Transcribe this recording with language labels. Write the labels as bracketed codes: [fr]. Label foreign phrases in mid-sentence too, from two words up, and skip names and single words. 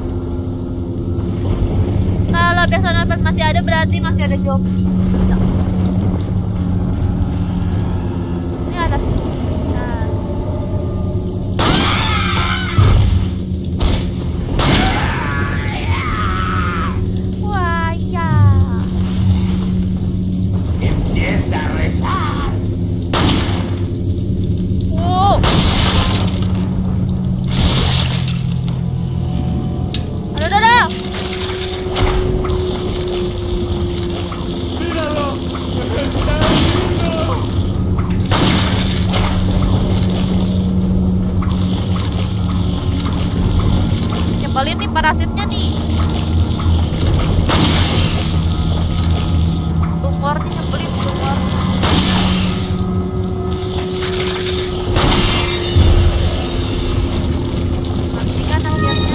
[id] Kalau biasa nafas masih ada berarti masih ada zombie. Ini atas. Nah. Wah, ya. [es] ¡Empieza a rezar! [id] Wow. Aduh. [es] ¡Míralo! ¡Está vivo! [id] Nyebelin nih parasitnya nih. Tumornya nyebelin tumor. Matikan akhirnya.